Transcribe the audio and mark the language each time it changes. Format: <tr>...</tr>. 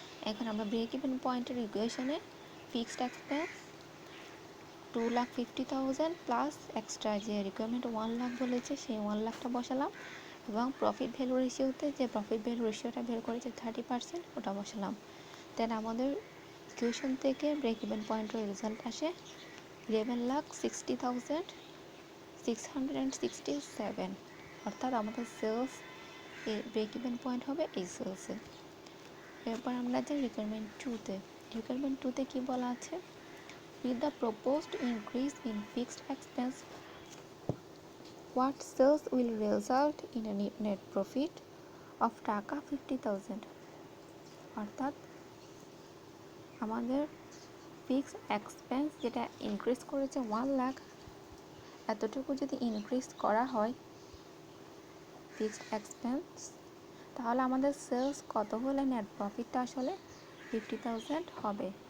<bn>এখন আমরা break even পয়েন্টের ইকুয়েশনে ফিক্সড এক্সপেন্স 2,50,000 প্লাস এক্সট্রা যে রিকোয়ারমেন্ট 1 লাখ বলেছে সেই 1 লাখটা বসালাম, এবং প্রফিট ভ্যালু রেশিওতে যে প্রফিট ভ্যালু রেশিওটা বের করেছে 30% ওটা বসালাম। দেন আমাদের ইকুয়েশন থেকে ব্রেক ইভেন পয়েন্টের রেজাল্ট আসে 11,60,667, অর্থাৎ আমাদের সেলস ব্রেক ইভেন পয়েন্ট হবে এই সেলসে। এরপর আমরা যাই রিকোয়ারমেন্ট 2-তে। রিকোয়ারমেন্ট 2-তে কী বলা আছে,</bn> <en>with the proposed increase in fixed expense what sales will result in a net profit of টাকা 50,000।</en> <bn>অর্থাৎ আমাদের ফিক্সড এক্সপেন্স যেটা ইনক্রিজ করেছে 1 লাখ, এতটুকু যদি ইনক্রিজ করা হয় ফিক্সড এক্সপেন্স, তাহলে আমাদের সেলস কত হলে নেট প্রফিটটা আসলে 50,000 হবে।</bn>